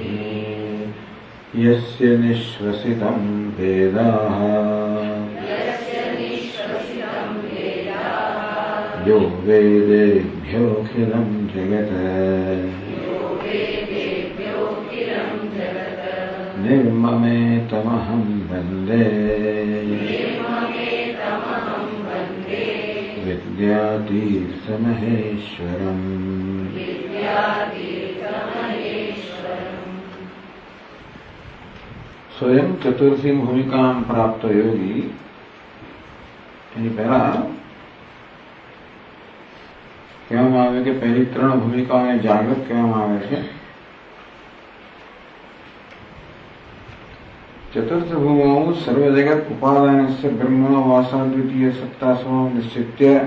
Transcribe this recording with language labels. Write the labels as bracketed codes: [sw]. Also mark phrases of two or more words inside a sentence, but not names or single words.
[sa] यस्य निःश्वसितं वेदाः यो वेदेभ्योऽखिलं जगत् निर्ममेतमहं वन्दे विद्यातीर्थमहेश्वरम्। स्वयं चतुर्थी भूमिका प्राप्त योगी [gu] એની પહેલા કહેવામાં આવે કે પહેલી ત્રણ ભૂમિકાઓને જાગૃત કહેવામાં આવે છે। [sa] चतुर्थ भूमौ सर्वजगत उपादानस्य ब्रह्मणो वासा द्वितीय सत्ता स्व निश्चित्य।